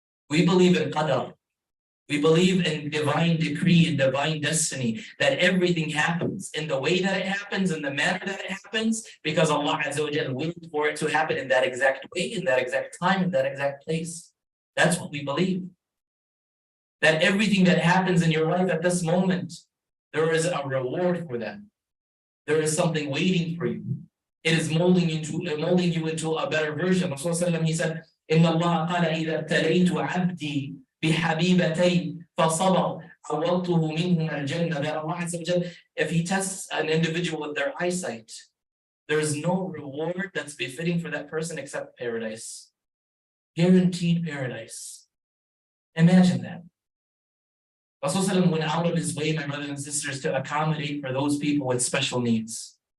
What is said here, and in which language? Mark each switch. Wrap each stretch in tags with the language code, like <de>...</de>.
<en>We believe in qadar. We believe in divine decree and divine destiny, that everything happens in the way that it happens, in the manner that it happens, because Allah Azza wa Jalla willed for it to happen in that exact way, in that exact time, in that exact place. That's what we believe. That everything that happens in your life at this moment, there is a reward for that. There is something waiting for you. It is molding you into a better version.</en> <ar>Rasulullah,</ar> <en>he said,</en> <ar>إِنَّ اللَّهَ قَالَ إِذَا ابْتَلَيْتُ عَبْدِي بِحَبِيبَتَيْ فَصَبَرْ عَوَّضْتُهُ مِنْهُمَا الْجَنَّةَ.</ar> <en>That Allah Azza wa Jalla, if he tests an individual with their eyesight, there is no reward that's befitting for that person except paradise. Guaranteed paradise. Imagine that. Rasulullah went out of his way, my brothers and sisters, to accommodate for those people with special needs.</en>